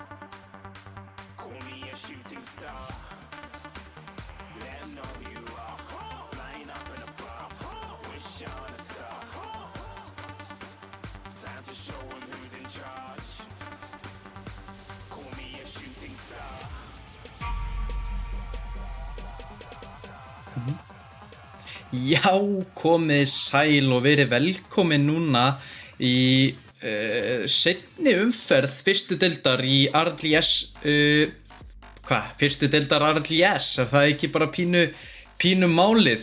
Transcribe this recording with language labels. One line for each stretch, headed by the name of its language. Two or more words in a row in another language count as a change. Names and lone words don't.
English: Call me a shooting star. Let 'em know who you are. Flying up in a bar. Wish on a star. Time to show 'em who's in charge. Call me a shooting star.
Icelandic: Já, komið sæl og verið velkomin núna í seinni umferð fyrstu deildar í RLS. Fyrstu deildar RLS, er það ekki bara pínu málið?